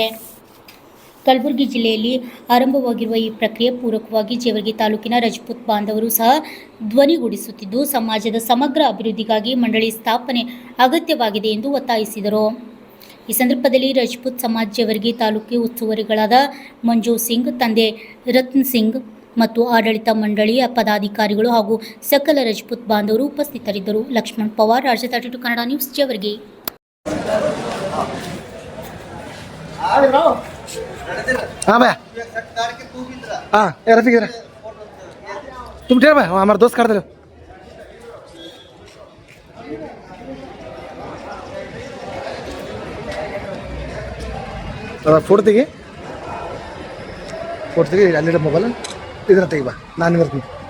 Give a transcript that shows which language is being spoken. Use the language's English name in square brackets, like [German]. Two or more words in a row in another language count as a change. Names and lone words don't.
[Kannada] ಕಲಬುರಗಿ ಜಿಲ್ಲೆಯಲ್ಲಿ ಆರಂಭವಾಗಿರುವ ಈ ಪ್ರಕ್ರಿಯೆ ಪೂರಕವಾಗಿ ಜೇವರ್ಗಿ ತಾಲೂಕಿನ ರಜಪೂತ್ ಬಾಂಧವರು ಸಹ ಧ್ವನಿಗೂಡಿಸುತ್ತಿದ್ದು, ಸಮಾಜದ ಸಮಗ್ರ ಅಭಿವೃದ್ಧಿಗಾಗಿ ಮಂಡಳಿ ಸ್ಥಾಪನೆ ಅಗತ್ಯವಾಗಿದೆ ಎಂದು ಒತ್ತಾಯಿಸಿದರು. ಈ ಸಂದರ್ಭದಲ್ಲಿ ರಜಪೂತ್ ಸಮಾಜ ಜೇವರ್ಗಿ ತಾಲೂಕು ಉಸ್ತುವಾರಿಗಳಾದ ಮಂಜು ಸಿಂಗ್, ತಂದೆ ರತ್ನ್ ಸಿಂಗ್ ಮತ್ತು ಆಡಳಿತ ಮಂಡಳಿಯ ಪದಾಧಿಕಾರಿಗಳು ಹಾಗೂ ಸಕಲ ರಜಪೂತ್ ಬಾಂಧವರು ಉಪಸ್ಥಿತರಿದ್ದರು. ಲಕ್ಷ್ಮಣ್ ಪವಾರ್, ರಾಜ್ಯ 32 ಕನ್ನಡ ನ್ಯೂಸ್, ಜೇವರ್ಗಿ. [Hindi] हाँ भैया, हाँ रफीक इधर तुम ठहर भाई, हमारा दोस्त कर दे फोटो तेगी [Kannada] ಅಲ್ಲಿ ಮೊಬೈಲ್ ಇದರ ತೆಗಿ ಬಾ, ನಾನು ಬರ್ತೀನಿ.